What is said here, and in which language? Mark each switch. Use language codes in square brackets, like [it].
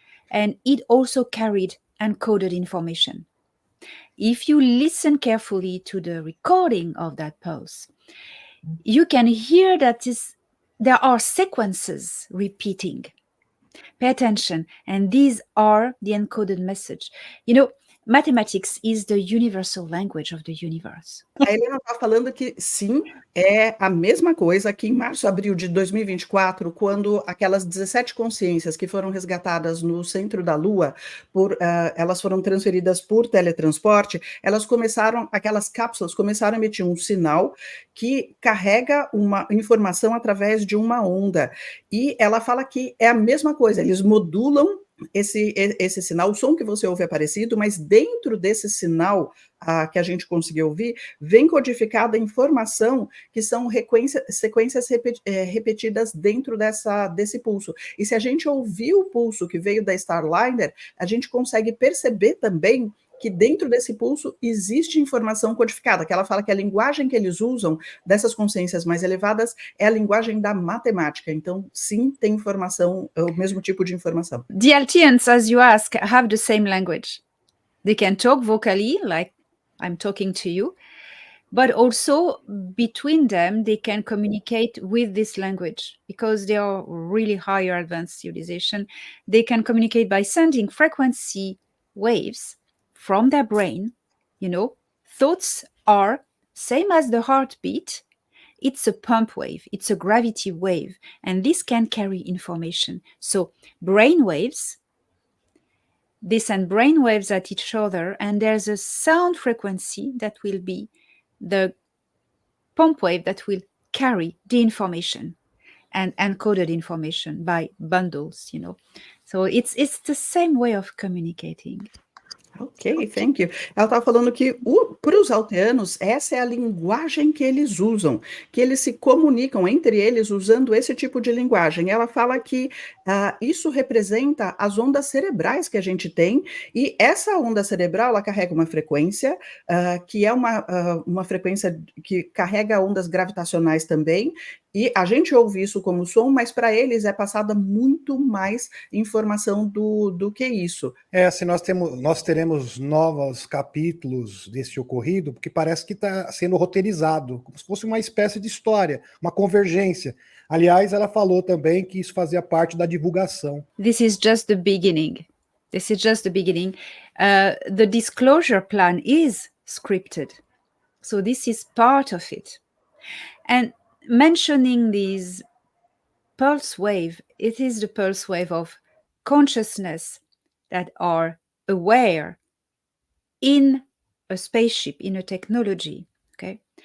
[en] And it also carried encoded information. If you listen carefully to the recording of that pulse, you can hear that there are sequences repeating. Pay attention, and these are the encoded message. You know, mathematics is the universal language of the universe. [pt] A Helena está falando que sim, é a mesma coisa que em março, abril de 2024, quando aquelas 17 consciências que foram resgatadas no centro da Lua, elas foram transferidas por teletransporte, aquelas cápsulas começaram a emitir um sinal que carrega uma informação através de uma onda. E ela fala que é a mesma coisa, eles modulam esse sinal, o som que você ouve é parecido, mas dentro desse sinal que a gente conseguiu ouvir, vem codificada a informação que são sequências repetidas dentro desse pulso. E se a gente ouvir o pulso que veio da Starliner, a gente consegue perceber também que dentro desse pulso existe informação codificada, que ela fala que a linguagem que eles usam dessas consciências mais elevadas é a linguagem da matemática. Então, sim, tem informação, o mesmo tipo de informação. [en] The Altians, as you ask, have the same language. They can talk vocally, like I'm talking to you, but also between them, they can communicate with this language because they are really higher advanced civilization. They can communicate by sending frequency waves from their brain. You know, thoughts are same as the heartbeat. It's a pump wave, it's a gravity wave, and this can carry information. So brain waves, they send brain waves at each other, and there's a sound frequency that will be the pump wave that will carry the information and encoded information by bundles, you know. So it's the same way of communicating. Ok, thank you. [pt] Ela estava falando que para os alteanos, essa é a linguagem que eles usam, que eles se comunicam entre eles usando esse tipo de linguagem. Ela fala que isso representa as ondas cerebrais que a gente tem, e essa onda cerebral, ela carrega uma frequência, que é uma frequência que carrega ondas gravitacionais também, e a gente ouve isso como som, mas para eles é passada muito mais informação do que isso. Se nós teremos novos capítulos desse ocorrido, porque parece que está sendo roteirizado, como se fosse uma espécie de história, uma convergência. Aliás, ela falou também que isso fazia parte da divulgação. [en] This is just the beginning. This is just the beginning. The disclosure plan is scripted. So this is part of it. And mentioning these pulse wave, it is the pulse wave of consciousness that are aware in a spaceship, in a technology, okay?